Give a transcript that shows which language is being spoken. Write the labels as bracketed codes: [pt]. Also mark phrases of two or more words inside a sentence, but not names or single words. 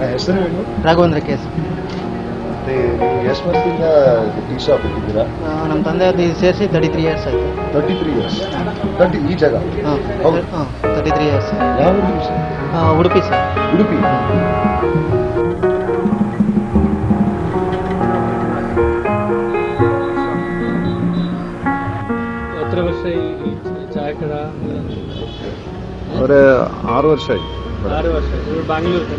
[kn] ಹೆಸರು ರಾಘವೇಂದ್ರ ಕೇಸ್. ಮತ್ತೆ ನೀವು ಎಷ್ಟು ವರ್ಷದಿಂದ ಟೀ ಶಾಪ್ ಇಟ್ಟಿದ್ದೀರಾ? ನಮ್ಮ ತಂದೆ ಅದು ಸೇರಿಸಿ 33 ಇಯರ್ಸ್ ಆಯಿತು. 33 ಇಯರ್ಸ್. ಈ ಜಾಗ? ಹಾಂ 33 ಇಯರ್ಸ್. ಯಾವ ಊರು ಸರ್? ಉಡುಪಿ ಸರ್. ಉಡುಪಿ. [ml] എത്ര വർഷമായി ചായക്കട? ഒരു 6 വർഷമായി. 6 വർഷം. ബാംഗ്ലൂർ തന്നെ?